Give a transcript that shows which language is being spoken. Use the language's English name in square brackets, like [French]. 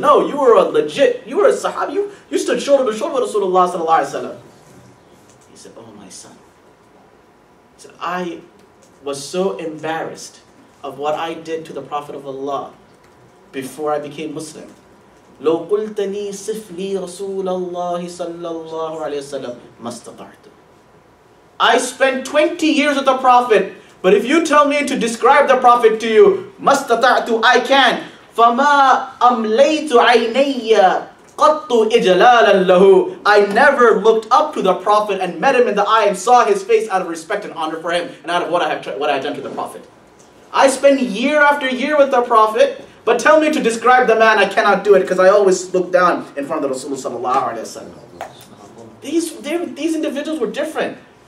[English] No, you were you were a sahabi. You stood shoulder to shoulder with Rasulullah sallallahu alaihi wasallam. He said, "Oh my son." He said, "I was so embarrassed of what I did to the Prophet of Allah before I became Muslim. [Arabic] لو قلت لي صف لي رسول الله صلى الله عليه وسلم ما استطعت." [English] I spent 20 years with the Prophet, but if you tell me to describe the Prophet to you, [Arabic] ما استطعت, [English] I can. [Arabic] فما أمليت عيني قط إجلالا له. [English] I never looked up to the Prophet and met him in the eye and saw his face out of respect and honor for him and out of what I had done to the Prophet. I spend year after year with the Prophet, but tell me to describe the man, I cannot do it because I always look down in front of the Rasulullah sallallahu alaihi wasallam. These individuals were different.